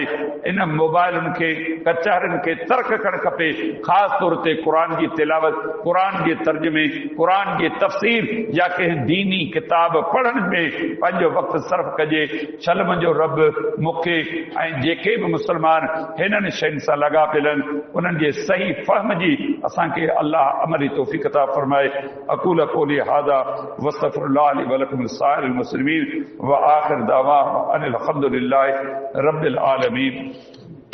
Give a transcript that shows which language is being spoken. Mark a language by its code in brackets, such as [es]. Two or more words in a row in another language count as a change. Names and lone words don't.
[sd] इन मोबाइलनि खे कचहरियुनि खे तर्क करणु खपे, ख़ासि तौर ते क़ुरान जी तिलावत, क़ुरान जे तर्जुमे, क़ुरान जी तफ़सीर या कंहिं दीनी किताब पढ़ण में पंहिंजो वक़्तु सर्फ़ कजे। छल मुंहिंजो रब मूंखे ऐं जेके बि मुस्लमान हिननि शयुनि सां लॻा पियल आहिनि उन्हनि जे सही फ़हम जी असांखे अल्लाह अमली तौफ़ीक़ अता फ़रमाए। [ar] أقول قولي هذا واستغفر الله لي ولكم لسائر المسلمين وآخر دعوانا أن الحمد لله رب العالمين.